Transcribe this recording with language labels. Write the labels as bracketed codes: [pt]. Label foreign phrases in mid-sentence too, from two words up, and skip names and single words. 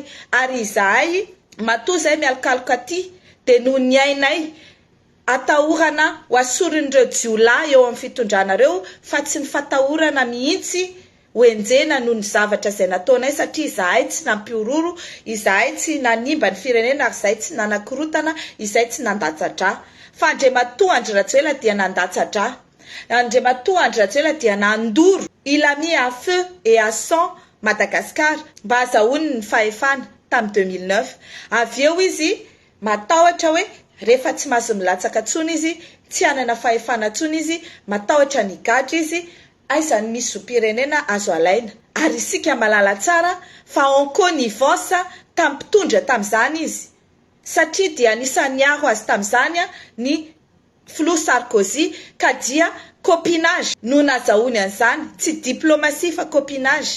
[mg] Ary izahay matoa zay mialokaloka aty dia noho ny ainay atahorana ho asorin'ireo jiolahy eo amin'ny fitondranareo fa tsy ny fatahorana mihitsy hoenjena noho ny zavatra izay nataonay, satria izahay tsy nampiororo, izahay tsy nanimba ny firenena ary izahay tsy nanakorotana, izahay tsy nandatsa-drà. Fa Andriamatoa Andry Rajoelina dia nandatsa-drà. Andriamatoa Andry Rajoelina dia nandoro. [fr] Il a mis à feu et à sang Madagascar [mg] mba azahoany ny fahefana tamin'ny 2009. Avy eo izy matahotra hoe rehefa tsy mahazo milatsaka intsony izy, tsy hanana fahefana intsony izy, matahotra ny gadra izy, aizany misy zoom-pirenena azo alaina. Ary isika malala tsara fa [fr] en connivence [mg] tamin'ny mpitondra tamin'izany izy, satria dia anisan'ny aro azy tamin'izany ny Flou Sarkozy, ka dia copinage no nazahoany an'izany, tsy diplomatie fa copinage.